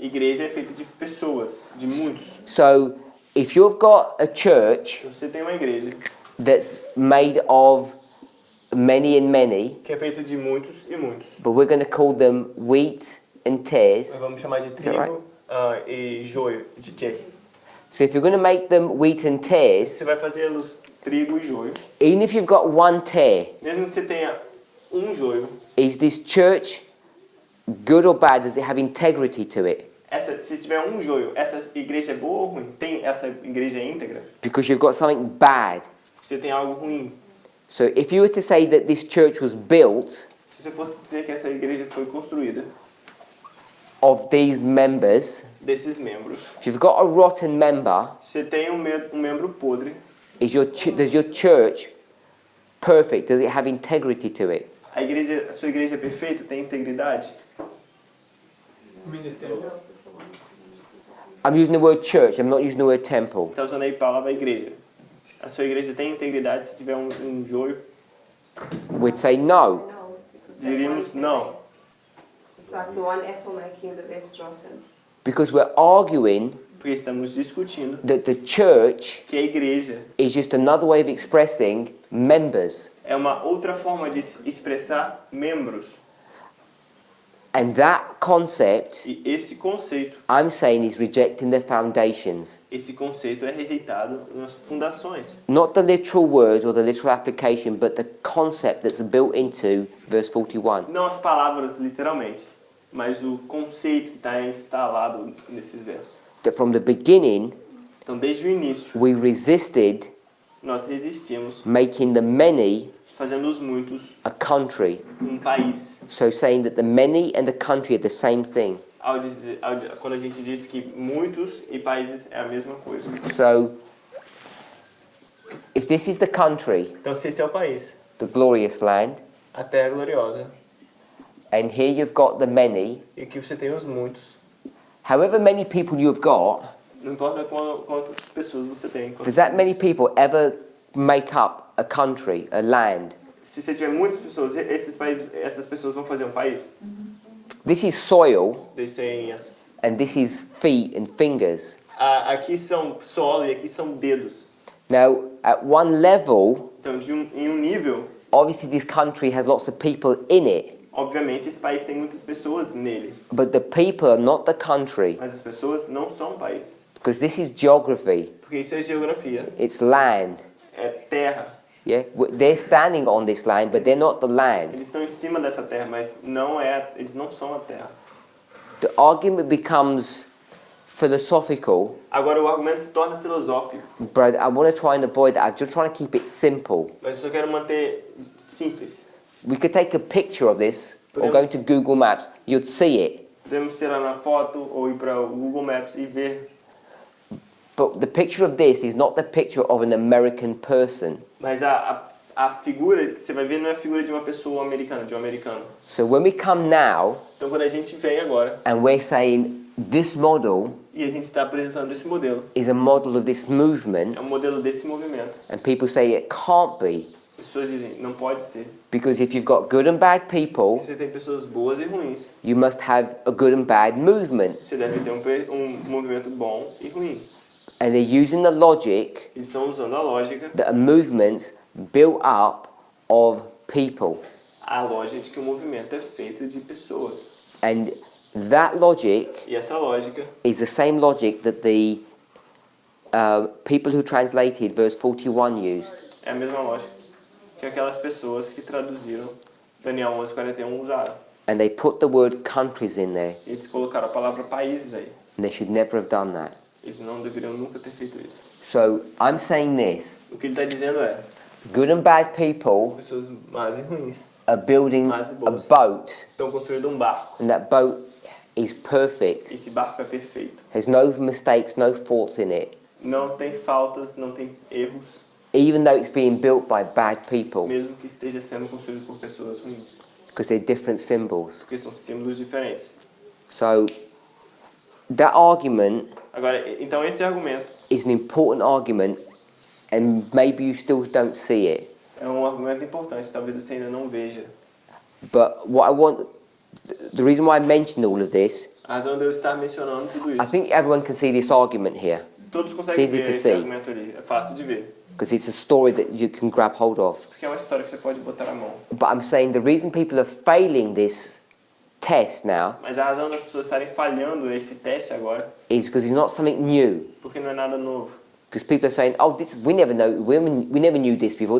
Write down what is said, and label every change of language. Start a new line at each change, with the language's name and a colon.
Portuguese: Igreja é feita de pessoas, de muitos.
English: So if you've got a church
Portuguese: Você tem uma igreja
English: that's made of many and many,
Portuguese: que é feita de muitos e muitos.
English: but we're going to call them wheat and tares.
Portuguese: Nós vamos chamar de
English: that
Portuguese: trigo
English: right?
Portuguese: e joio, de tchê.
English: So if you're going to make them wheat and tares,
Portuguese: Você vai fazê-los trigo e joio.
English: even if you've got one tare,
Portuguese: Mesmo que você tenha um joio,
English: is this church good or bad? Does it have integrity to it?
Portuguese: se tiver um joio, essa igreja é boa ou ruim? Essa igreja é íntegra?
English: Because you've got something bad.
Portuguese: Você tem algo ruim.
English: So if you were to say that this church was built
Portuguese: Se você fosse dizer que essa igreja foi construída
English: of these members,
Portuguese: desses membros,
English: if you've got a rotten member,
Portuguese: você tem um membro podre,
English: does your church perfect? Does it have integrity to it?
Portuguese: a sua igreja é perfeita? Tem integridade?
English: I'm using the word church, I'm not using the word temple.
Portuguese: Está usando aí a palavra igreja. A sua igreja tem integridade se tiver um joio?
English: We'd say no.
Portuguese: Diríamos não.
English: It's like the one apple making the best rotten. Because we're arguing
Portuguese: Porque estamos discutindo
English: that the church
Portuguese: que a igreja
English: is just another way of expressing members.
Portuguese: é uma outra forma de expressar membros.
English: And that concept,
Portuguese: E esse conceito
English: I'm saying, is rejecting the foundations.
Portuguese: é rejeitado nas fundações.
English: Not the literal words or the literal application, but the concept that's built into verse 41.
Portuguese: Não as palavras literalmente, mas o conceito que está instalado nesses versos.
English: That from the beginning,
Portuguese: Então, desde o início,
English: we resisted
Portuguese: nós resistimos,
English: making the many
Portuguese: fazendo os muitos
English: a country.
Portuguese: um país.
English: So saying that the many and the country are the same thing.
Portuguese: Quando a gente diz que muitos e países é a mesma coisa.
English: So, if this is the country,
Portuguese: Então, se esse é o país,
English: the glorious land,
Portuguese: a terra gloriosa,
English: and here you've got the many,
Portuguese: e que você tem os muitos,
English: However many people you've got,
Portuguese: Não importa quantas pessoas você tem.
English: does that many people ever make up a country, a land?
Portuguese: Se você tiver muitas pessoas, essas pessoas vão fazer um país.
English: This is soil,
Portuguese: Eles têm
English: and this is feet and fingers.
Portuguese: aqui são solo e aqui são dedos.
English: Now, at one level,
Portuguese: Então, em um nível,
English: obviously this country has lots of people in it,
Portuguese: obviamente esse país tem muitas pessoas nele.
English: but the people are not the country,
Portuguese: Mas as pessoas não são um país.
English: because this is geography,
Portuguese: Porque isso é geografia.
English: it's land.
Portuguese: É terra.
English: Yeah, they're standing on this land, but they're not the land.
Portuguese: Eles estão em cima dessa terra, mas eles não são a terra.
English: The argument becomes philosophical,
Portuguese: Agora o argumento se torna filosófico.
English: but I want to try and avoid that. I'm just trying to keep it simple.
Portuguese: Mas eu só quero manter simples.
English: We could take a picture of this, or go to Google Maps, you'd see it.
Portuguese: Podemos tirar uma foto ou ir para o Google Maps e ver.
English: But the picture of this is not the picture of an American person.
Portuguese: Mas a figura que você vai ver não é a figura de uma pessoa americana, de um americano.
English: So when we come now,
Portuguese: Então quando a gente vem agora
English: and we're saying this model
Portuguese: e a gente está apresentando esse modelo,
English: is a model of this movement,
Portuguese: é um modelo desse movimento.
English: and people say it can't be,
Portuguese: As pessoas dizem, não pode ser.
English: because if you've got good and bad people,
Portuguese: Você tem pessoas boas e ruins.
English: you must have a good and bad movement.
Portuguese: Você deve ter um movimento bom e ruim.
English: And they're using the logic
Portuguese: Eles estão usando a lógica,
English: that a movement's built up of people.
Portuguese: a lógica de que o movimento é feito de pessoas.
English: And that logic
Portuguese: E essa lógica
English: is the same logic that the people who translated verse 41 used.
Portuguese: é a mesma lógica que aquelas pessoas que traduziram Daniel 11:41 usaram.
English: And they put the word countries in there.
Portuguese: Eles colocaram a palavra países aí.
English: And they should never have done that.
Portuguese: Eles não deveriam nunca ter feito isso.
English: So I'm saying this.
Portuguese: O que ele está dizendo é,
English: Good and bad people
Portuguese: pessoas más e ruins
English: are building
Portuguese: Más e
English: a
Portuguese: boas.
English: boat,
Portuguese: estão construindo um barco.
English: and that boat is perfect.
Portuguese: Esse barco é perfeito.
English: There's no mistakes, no faults in it.
Portuguese: Não tem faltas, não tem erros,
English: Even though it's being built by bad people,
Portuguese: mesmo que esteja sendo construído por pessoas ruins.
English: because they're different symbols.
Portuguese: Porque são símbolos diferentes.
English: So that argument
Portuguese: Agora, então esse argumento
English: is an important argument, and maybe you still don't see it.
Portuguese: é um argumento importante, talvez você ainda não veja.
English: But what I want, the reason why I mentioned all of this,
Portuguese: A razão de eu estar mencionando tudo
English: I
Portuguese: isso.
English: think everyone can see this argument here,
Portuguese: Todos conseguem
English: It's easy
Portuguese: ver
English: to
Portuguese: esse
English: see.
Portuguese: argumento ali. É fácil de ver.
English: because it's a story that you can grab hold of.
Portuguese: Porque é uma história que você pode botar a mão.
English: But I'm saying the reason people are failing this test now
Portuguese: Mas a razão das pessoas estarem falhando esse teste agora,
English: is because it's not something new.
Portuguese: porque não é nada novo.
English: Because people are saying, "Oh, this we never know. We never knew this before.